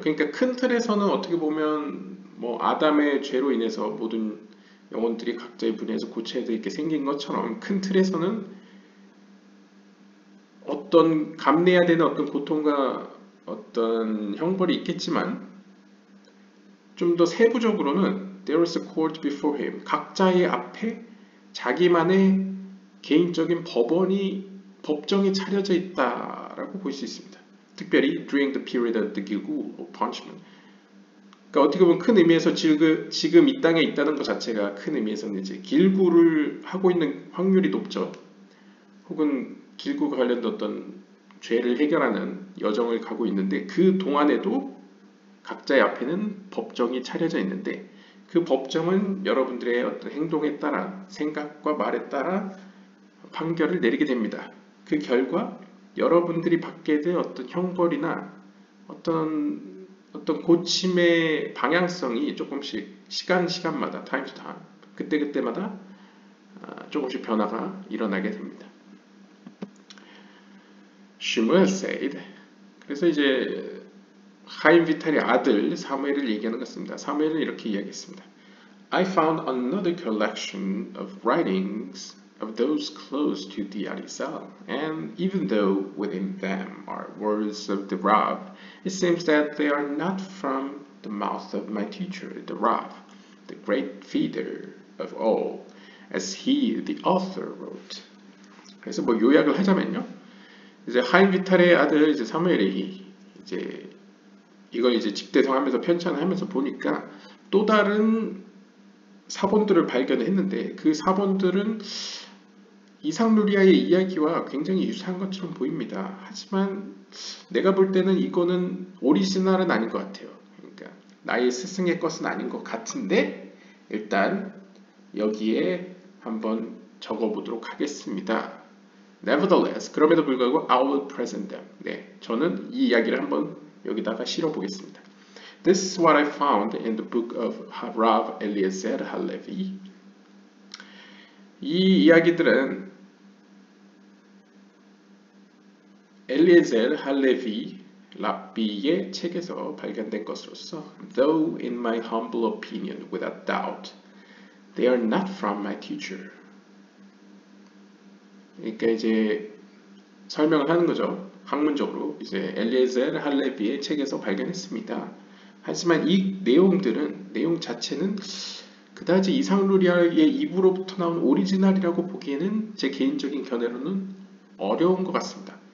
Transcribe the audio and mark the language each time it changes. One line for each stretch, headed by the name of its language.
Korean: 그러니까 큰 틀에서는 어떻게 보면 아담의 죄로 인해서 모든 영혼들이 각자의 분야에서 고쳐야 되게 생긴 것처럼 큰 틀에서는 어떤 감내해야 되는 어떤 고통과 어떤 형벌이 있겠지만, 좀 더 세부적으로는
English: there is a court before him,
Korean: 각자의 앞에 자기만의 개인적인 법정이 차려져 있다라고 볼 수 있습니다. 특별히
English: during the period of the Gilgul or punishment.
Korean: 그러니까 어떻게 보면 큰 의미에서 지금 이 땅에 있다는 것 자체가 큰 의미에서는 이제 길구를 하고 있는 확률이 높죠. 혹은 길구가 관련된 어떤 죄를 해결하는 여정을 가고 있는데 그 동안에도 각자의 앞에는 법정이 차려져 있는데 그 법정은 여러분들의 어떤 행동에 따라 생각과 말에 따라 판결을 내리게 됩니다. 그 결과 여러분들이 받게 될 어떤 형벌이나 어떤 고침의 방향성이 조금씩 시간마다
English: time to time
Korean: 그때마다 조금씩 변화가 일어나게 됩니다.
English: 슈무엘 said.
Korean: 그래서 이제 하임 비탈의 아들 사무엘을 얘기하는 것 같습니다. 사무엘은 이렇게 이야기했습니다.
English: I found another collection of writings of those close to the Arizal, and even though within them are words of the Rav, it seems that they are not from the mouth of my teacher, the Rav, the great feeder of all, as he, the author, wrote.
Korean: 그래서 뭐 요약을 하자면요, 이제 하임 비탈의 아들 이제 사무엘이 이제 이걸 이제 집대성하면서 편찬하면서 보니까 또 다른 사본들을 발견했는데 그 사본들은 이상루리아의 이야기와 굉장히 유사한 것처럼 보입니다. 하지만 내가 볼 때는 이거는 오리지널은 아닌 것 같아요. 그러니까 나의 스승의 것은 아닌 것 같은데 일단 여기에 한번 적어보도록 하겠습니다.
English: Nevertheless,
Korean: 그럼에도 불구하고
English: I will present them.
Korean: 네, 저는 이 이야기를 한번 여기다가 실어보겠습니다.
English: This is what I found in the book of Rav Eliezer Halevi.
Korean: 이 이야기들은 엘리에zer 할레비 랍비의 책에서 발견된 것으로서
English: though in my humble opinion without doubt they are not from my teacher.
Korean: 그러니까 이제 설명을 하는 거죠. 학문적으로 이제 엘리에zer 할레비의 책에서 발견했습니다. 하지만 이 내용 자체는 그다지 이상루리아의 입으로부터 나온 오리지널이라고 보기에는 제 개인적인 견해로는 어려운 것 같습니다.